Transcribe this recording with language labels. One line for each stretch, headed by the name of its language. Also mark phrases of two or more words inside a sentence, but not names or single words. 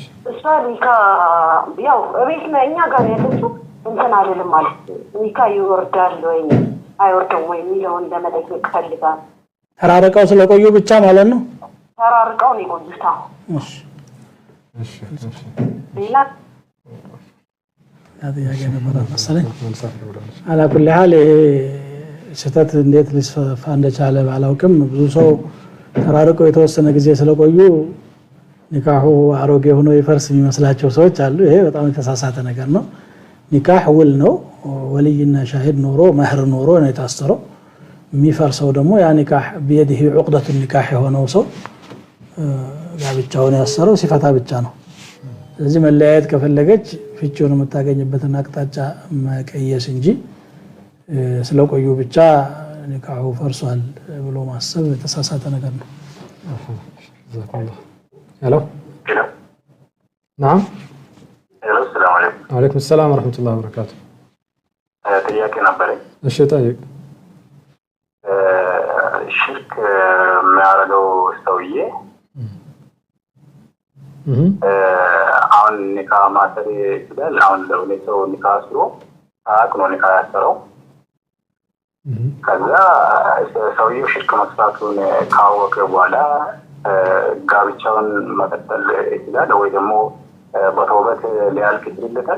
Amharic: እሷ ኒካ ያው እቤት ነው እኛ ጋር ያለችው እንትን አይደለም ማለት ኒካ ይወርዳል ወይ አይወርድም ወይ የሚለውን ለመጠየቅ ፈልጋ ተራርቀው ስለቆዩ ብቻ ማለት ነው ተራርቀው ነው የቆዩት እሺ ሌላ ጥያቄ ነበር መሰለኝ
Arabic: على كل حال
Amharic: ስህተት እንዴት ሊስፋፋ እንደቻለ ባላውቅም ብዙ ሰው ተራርቀው የተወሰነ ጊዜ ስለቆዩ ኒካሁ አሮጌ ሆኖ ይፈርስ የሚመስላቸው ሰዎች አሉ ይሄ በጣም የተሳሳተ ነገር ነው ኒካህ ውል ነው ወልይና ሻሂድ ኖሮ መህር ኖሮ ነው የታሰረው የሚፈርሰው ደግሞ ያ ኒካህ
Arabic: بيده عقدة النكاح
Amharic: የሆነው ሰው ጋብቻውን ያሰረው ሲፈታ ብቻ ነው ስለዚህ መለያየት ከፈለገች ፍቺውን የምታገኝበትን አቅጣጫ መቀየስ እንጂ ስለቆዩ ብቻ ኒካሁ ፈርሷል ብሎ ማሰብ የተሳሳተ ነገር ነው
Arabic: ሄሎ نعم السلام عليكم وعليكم السلام ورحمة الله وبركاته
Amharic: ጥያቄ ነበረኝ እሺ ጠይቅ ሽርክ የሚያደርገው ሰውዬ አሁን ኒካ ማሰር ይችላል አሁን ለሁለት ሰው ኒካ አስሮ አቅኖ ኒካ ያሰረው ከዛ ሰውዬው ሽርክ መስራቱን ካወቀ በኋላ ጋብቻውን መቀጠል ይችላል ወይ ደግሞ በተውበት ሊያልቅ ይችላል